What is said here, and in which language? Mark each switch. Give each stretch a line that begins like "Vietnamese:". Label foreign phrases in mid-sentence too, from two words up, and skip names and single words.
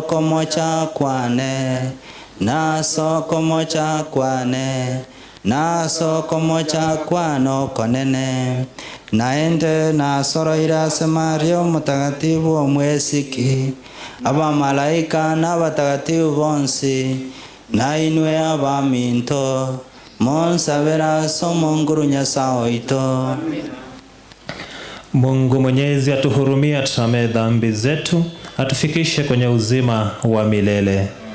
Gusii: komocha kwane na so komocha kwane na so komocha kwano konene naende na soroira semario mutagatifu omwesiki aba malaika na batagatifu bonsi na inwe abaminto monsabera somonguru nyasao ito.
Swahili: Mungu Mwenyezi atuhurumie, atusamehe dhambi zetu, atufikishe kwenye uzima wa milele.